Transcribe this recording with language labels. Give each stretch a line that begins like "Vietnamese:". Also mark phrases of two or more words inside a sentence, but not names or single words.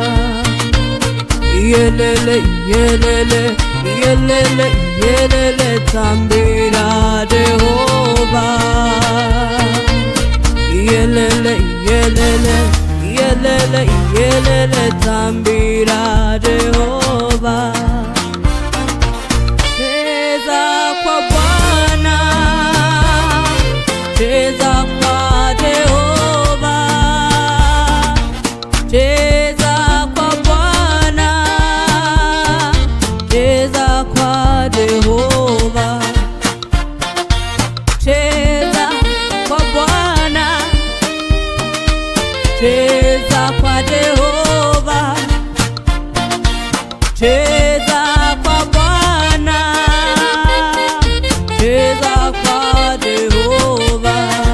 Shona: Yelele, yelele, yelele, yelele, tambira Jehovah. Yelele, yelele, yelele, yelele, tambira Jehovah.
Swahili: Cheza kwa Bwana, cheza kwa Jehovah, cheza kwa Bwana, cheza kwa Jehovah, cheza kwa Bwana, cheza kwa Jehovah, cheza kwa Bwana, cheza kwa Jehovah.